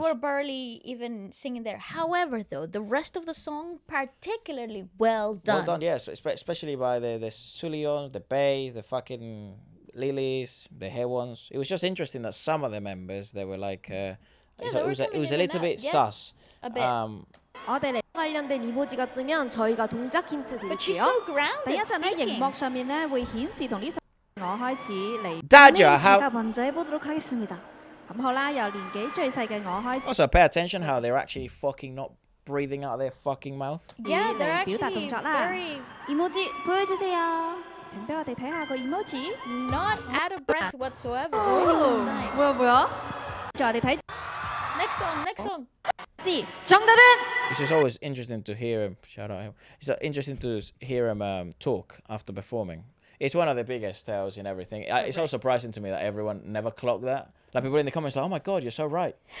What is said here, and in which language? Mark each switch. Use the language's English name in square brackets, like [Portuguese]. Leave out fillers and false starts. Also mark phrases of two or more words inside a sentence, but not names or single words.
[English] were barely even singing there. However, though, the rest of the song, particularly well done. Well done, yes. Especially by the Sulions, the bass, the fucking Lilies, the hair ones. It was just interesting that some of the members, they were like... it was a little bit sus. A bit. [Korean] 관련된 이모지가 뜨면 저희가 동작 힌트 [English] But she's [Korean] 드릴게요. [English] so grounded [Cantonese] 熒幕上面咧會顯示同呢首我開始嚟。 [English] Daja, [Korean] 제가 먼저 해보도록 하겠습니다. [Cantonese] 咁好啦，由年紀最細嘅我開始。 [English] Also, pay attention how they're actually fucking not breathing out of their fucking mouth. Yeah, they're [Cantonese] 表達 [English] actually [Cantonese] 動作啦。 [English] very [Korean] 이모지 보여주세요. [Cantonese] 請俾我哋睇下個 emoji。 [English] not out of breath whatsoever. Really good sign. [Korean] 뭐야? [Cantonese] 再我哋睇 [English] Next song. [Cantonese] 字。 [Korean] 정답은 [English] It's just always interesting to hear him. Shout out him. It's interesting to hear him talk after performing. It's one of the biggest tales in everything. It's also surprising to me that everyone never clocked that. Like, people in the comments are like, oh my god, you're so right.